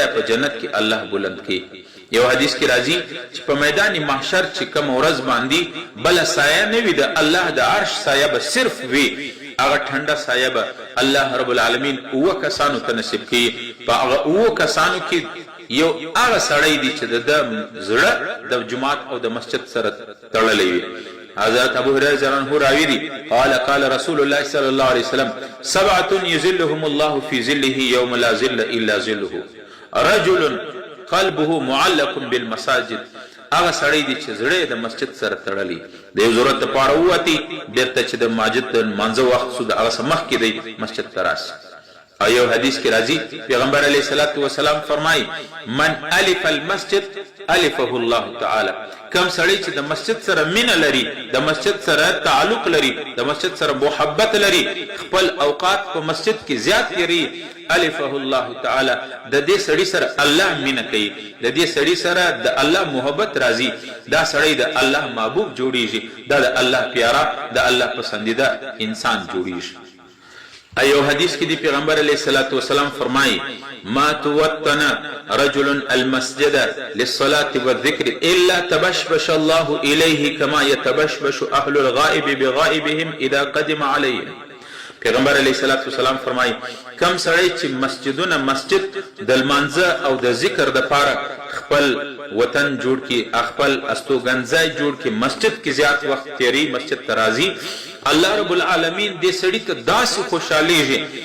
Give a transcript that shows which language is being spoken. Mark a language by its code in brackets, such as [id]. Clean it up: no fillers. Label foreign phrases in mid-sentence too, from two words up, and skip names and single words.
[ps] په جنت کې الله بلند کوي یو حدیث کې راځي چې په میدان محشر چې کوم ورځ باندې بل سایه نه وي د الله د عرش سایه به صرف وي هغه ټنډه سایه به [ar] الله رب العالمین [ps] او کسانو ته نصیب کوي په هغه او کسانو کې یو هغه سړی دی چې د زړه د جماعت او د مسجد سره تړلې وي [ar] حضرت ابو هريره رضی الله عنه [ps] راوی دي [ar] قال رسول الله صلی الله علیه وسلم 7 يذلهم الله في ظله يوم لا ظل الا ظله رجل قلبه معلق بالمساجد. [ps] هغه سړی دی چې زړه د مسجد سره تړلی د یو ضرورت لپاره ووتي بیرته چې د مسجد د لمانځه وخت شو د هغه څه مخکې دی مسجد ته راسي. او یو حدیث کې راځي پیغمبر [ar] علیه الصلاة والسلام [ps] فرمایي [ar] من الف المسجد الفه الله تعالی. [ps] کم سړی چې د مسجد سره مینه لري، د مسجد سره تعلق لري، د مسجد سره محبت لري، خپل اوقات په مسجد کې زیات لري، [ar] الفه الله تعالی، [ps] د دې سړی سره الله مینه کوي، د دې سړی سره د الله محبت راځي، دا سړی د الله محبوب جوړیږي، دا د الله پیارا د الله پسندیده انسان جوړیږي. ایو حدیث کې دی پیغمبر [ar] علیه الصلاة والسلام فرمایي ما توطن رجل المسجد للصلاة والذكر الا تبشبش الله الیه کما یتبشبش اهل الغائب بغائبهم اذا قدم علیهم. [ps] پیغمبر [ar] علیه الصلاة والسلام [ps] فرمایي کم سړی چې مسجد د لمانځه او د ذکر د پاره خپل وطن جوړ کی، خپل استوګنځای جوړ کی، مسجد کې زیات وخت تیری، مسجد ترازی، [ar] الله رب العالمین [ps] دې سړی ته داسې خوشحالیږي